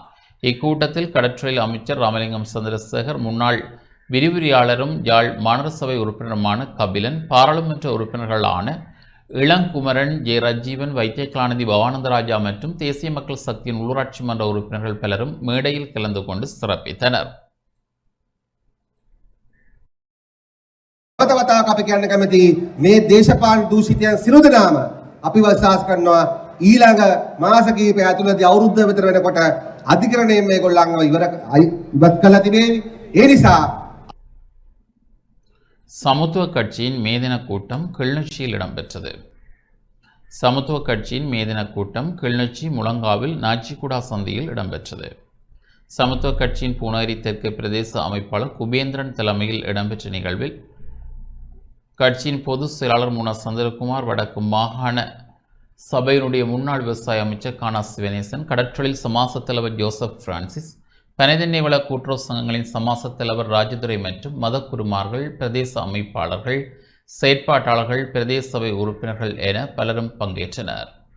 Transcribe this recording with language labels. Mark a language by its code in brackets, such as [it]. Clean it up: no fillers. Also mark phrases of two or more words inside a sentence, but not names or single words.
[ta] இக்கூட்டத்தில் கடற்றொழில் அமைச்சர் ராமலிங்கம் சந்திரசேகர், முன்னாள் விரிவுரையாளரும் யாழ் மாநகர சபை உறுப்பினருமான கபிலன், பாராளுமன்ற உறுப்பினர்களான இளங்குமரன், ஜே ரஜீவன், வைத்தியகலாநிதி பவானந்தராஜா மற்றும் தேசிய மக்கள் சக்தியின் உள்ளூராட்சி மன்ற உறுப்பினர்கள் பலரும் மேடையில் கலந்து கொண்டு சிறப்பித்தனர். [si] අපි කියන්න කැමති මේ දේශපාලන දූෂිතයන් සියලු දෙනාම අපි විශ්වාස කරනවා ඊළඟ මාස කිහිපය ඇතුළතදී අවුරුද්ද විතර වෙනකොට අධිකරණයෙන් මේගොල්ලන්ව ඉවත් කළා තිබේවි. ඒ නිසා [ta] சமத்துவ கட்சியின் மேதின கூட்டம் கிளிநொச்சியில் இடம்பெற்றது. சமத்துவ கட்சியின் மேதின கூட்டம் கிளிநொச்சி முழங்காவில் நாச்சிக்குடா சந்தியில் இடம்பெற்றது. சமத்துவ கட்சியின் பூனகிரி தெற்கு பிரதேச அமைப்பாளர் குபேந்திரன் தலைமையில் இடம்பெற்ற நிகழ்வில் கட்சியின் பொதுச் செயலாளர் முனா சந்திரகுமார், வடக்கு மாகாண சபையினுடைய முன்னாள் விவசாய அமைச்சர் கானா சிவனேசன், கடற்றொழில் சமாச தலைவர் ஜோசப் பிரான்சிஸ், பனைதென்னை வள கூட்டுறவு சங்கங்களின் சமாச தலைவர் ராஜதுரை மற்றும் மதக்குருமார்கள், பிரதேச அமைப்பாளர்கள், செயற்பாட்டாளர்கள், பிரதேச சபை உறுப்பினர்கள் என பலரும் பங்கேற்றனர்.